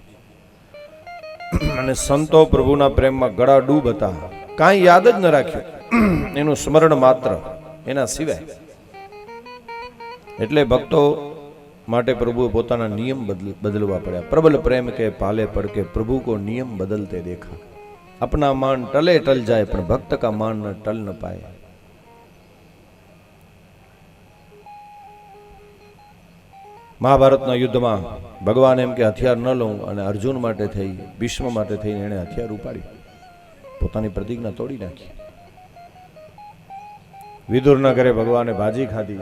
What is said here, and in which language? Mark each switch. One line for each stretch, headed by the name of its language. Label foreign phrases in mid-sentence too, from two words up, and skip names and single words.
Gujarati: અને સંતો પ્રભુના પ્રેમમાં ગળા ડૂબ હતા, કાંઈ યાદ જ ન રાખ્યું, એનું સ્મરણ માત્ર એના સિવાય. એટલે ભક્તો માટે પ્રભુએ પોતાના નિયમ બદલવા પડ્યા.
Hindi: प्रबल प्रेम के पाले पड़ के प्रभु को नियम बदलते देखा. अपना मान टले टल जाए पण भक्त का मान न टल न पाए.
Gujarati: મહાભારતના યુદ્ધમાં ભગવાન એમ કે હથિયાર ન લઉં, અને અર્જુન માટે થઈ, ભીષ્મ માટે થઈને એણે હથિયાર ઉપાડી પોતાની પ્રતિજ્ઞા તોડી નાખી. વિદુરના ઘરે ભગવાને ભાજી ખાધી.